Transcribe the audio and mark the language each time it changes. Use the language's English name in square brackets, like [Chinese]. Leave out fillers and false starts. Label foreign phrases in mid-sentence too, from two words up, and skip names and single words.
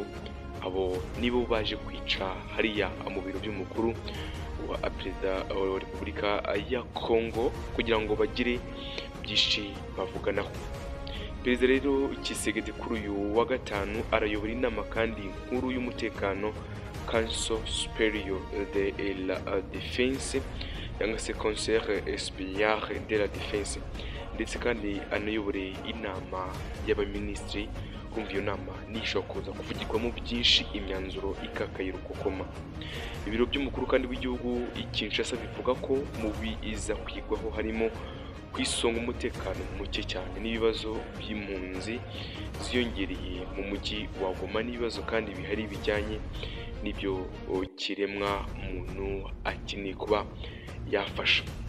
[Kinyarwanda] Abo nibo baje kwica hariya mu biro by'umukuru wa Perezida wa Repubulika ya Kongo kugira ngo bagire byinshi bavuganaho. Perezida rero Tshisekedi kuri uyu wa gatanu arayobora inama kandi nkuru y'umutekano, [French] Council Superior de la Défense [Kinyarwanda] cyangwa se [French] Conseil Supérieur de la Défense, [Kinyarwanda] ndetse kandi anayobore inama y'abaminisitiri. Kumva iyo nama nishobora kuza kuvugirwamo byinshi, imyanzuro ikakaye rukokoma. Ibiro by'umukuru kandi w'igihugu Kinshasa bivuga ko mu biza kwigwaho harimo kwisonga umutekano muke cyane n'ibibazo by'impunzi ziyongereye mu mujyi wa Goma, n'ibibazo kandi bihari bijyanye n'ibyo kiremwa muntu akeneye kuba yafasha.